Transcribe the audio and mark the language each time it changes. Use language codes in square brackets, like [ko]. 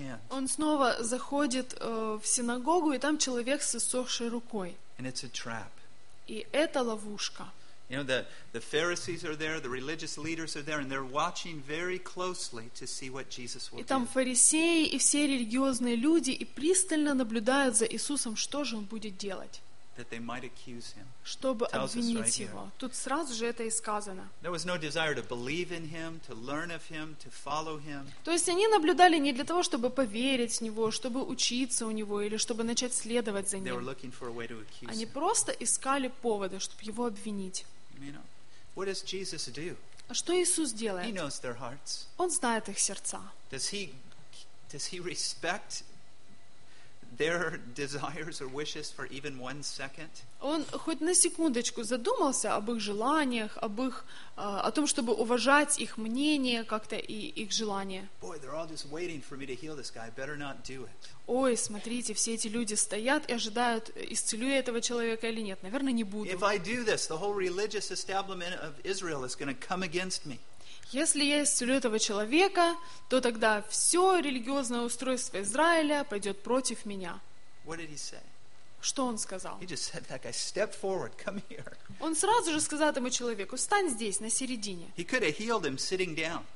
[ru] Он снова заходит в синагогу, и там человек с иссохшей рукой. [en] And it's a trap. [ru] И это ловушка. [en] You know, the Pharisees are there, the religious leaders are there, and they're watching very closely to see what Jesus will do. [ru] И там фарисеи и все религиозные люди и пристально наблюдают за Иисусом, что же Он будет делать. [en] That they might accuse him. [ru] Чтобы обвинить его. Тут сразу же это и сказано. [en] There was no desire to believe in him, to learn of him, to follow him. [ru] То есть они наблюдали не для того, чтобы поверить в него, чтобы учиться у него или чтобы начать следовать за ним. [en] They were looking for a way to accuse. [ru] Они просто искали повода, чтобы его обвинить. [en] You know, what does Jesus do? [ru] А что Иисус делает? [en] He knows their hearts. [ru] Он знает их сердца. [en] Does he respect their desires or wishes for even one second? [ru] Он хоть на секундочку задумался об их желаниях, об их о том, чтобы уважать их мнение как-то и их желания. [en] Boy, they're all just waiting for me to heal this guy. I better not do it. [ru] Ой, смотрите, все эти люди стоят и ожидают, исцелю я этого человека или нет. Наверное, не буду. [en] If I do this, the whole religious establishment of Israel is going to come against me. [ru] Если я исцелю этого человека, то тогда все религиозное устройство Израиля пойдет против меня. [en] What did he say? [ru] Что он сказал? [en] He just said, like, step forward, come here. [ru] Он сразу же сказал этому человеку, встань здесь, на середине. [en] He could have healed him sitting down.